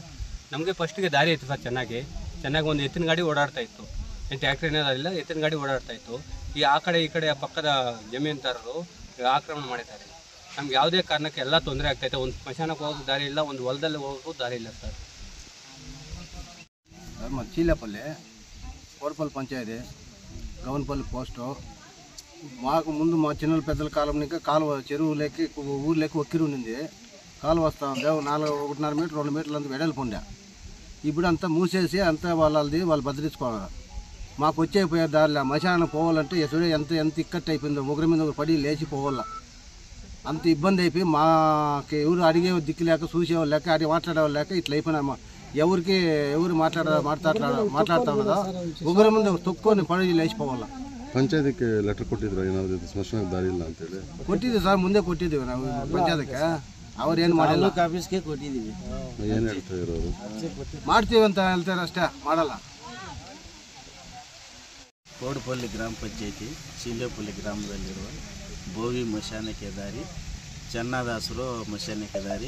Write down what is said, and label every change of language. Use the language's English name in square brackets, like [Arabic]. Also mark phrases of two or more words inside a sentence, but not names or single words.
[Kannada] ನಮಗೆ ಫಸ್ಟಿಗೆ ದಾರಿ ಇತ್ತು ಸರ್, ಚೆನ್ನಾಗಿ ಒಂದು ಎತ್ತಿನ ಗಾಡಿ ಓಡಾಡ್ತಾ ಇತ್ತು. ಏನು ಟ್ಯಾಕ್ಟ್ರಿ ಏನಾದಿಲ್ಲ, ಎತ್ತಿನ ಗಾಡಿ ಓಡಾಡ್ತಾ ಇತ್ತು. ಆ ಕಡೆ ಈ ಕಡೆ ಪಕ್ಕದ ಜಮೀನ್ದಾರರು ಆಕ್ರಮಣ ಮಾಡಿದ್ದಾರೆ. ನಮ್ಗೆ ಯಾವುದೇ ಕಾರಣಕ್ಕೆ ಎಲ್ಲ ತೊಂದರೆ ಆಗ್ತೈತೆ. ಒಂದು ಸ್ಮಶಾನಕ್ಕೆ ಹೋಗೋಕ್ಕೆ ದಾರಿ ಇಲ್ಲ, ಒಂದು ಹೊಲದಲ್ಲಿ ಹೋಗೋಕ್ಕೂ ದಾರಿ ಇಲ್ಲ ಸರ್. [Telugu] చీలేపల్లి కోడపల్లి పంచాయతీ గవన్పల్లి పోస్టు. మాకు ముందు మా చిన్నల పెద్దల కాలం నుంచి కాలువ చెరువులోకి ఊర్లోకి ఒక్కిరి ఉండింది. కాలువ వస్తా ఉంది 1.5 మీటర్ 2 మీటర్లు అంతా వెడల్పు ఉండే. ఇప్పుడు అంతా మూసేసి అంతా వాళ్ళది వాళ్ళు భద్రించుకోవాలి. మాకు వచ్చేపోయే దారిలో మశానం పోవాలంటే ఎసుడే ఎంత ఇక్కట్ అయిపోయిందో, ఒకరి మీద ఒకరు పడి లేచిపోవాల. అంత ఇబ్బంది అయిపోయి మాకు ఎవరు అడిగే దిక్కు లేక, చూసేవాళ్ళు లేక, అడిగి మాట్లాడేవాళ్ళు లేక ఇట్లా అయిపోయినా. ఎవరు మాట్లాడుతా ఉన్నదో ఒకరి ముందు తొక్కుని పడి లేచిపోవాల. పంచాయతీకి లెటర్ [Kannada] ಕೊಟ್ಟಿದ್ರು ಏನಾದ್ರು ಸ್ಮಶಾನಕ್ಕೆ ದಾರಿ ಇಲ್ಲ ಅಂತ ಹೇಳಿ? ಕೊಟ್ಟಿದ್ದೀವಿ ಸರ್, ಮುಂದೆ ಕೊಟ್ಟಿದ್ದೀವಿ ನಾವು ಪಂಚಾಯತ್ಗೆ. ಅವ್ರೇನು ಮಾಡಿಲ್ಲ. ಆಫೀಸ್ಗೆ ಕೊಟ್ಟಿದ್ದೀವಿ. ಏನು ಹೇಳ್ತಾ ಇರೋರು? ಮಾಡ್ತೀವಿ ಅಂತ ಹೇಳ್ತಾರೆ ಅಷ್ಟೇ, ಮಾಡಲ್ಲ. ಕೋಡಪಲ್ಲಿ ಗ್ರಾಮ ಪಂಚಾಯತಿ ಚೀಲೇಪಲ್ಲಿ ಗ್ರಾಮದಲ್ಲಿರುವ ಬೋವಿ ಮಶಾನಕ್ಕೆ ದಾರಿ, ಚನ್ನದಾಸರು ಮಶಾನಕ್ಕೆ ದಾರಿ.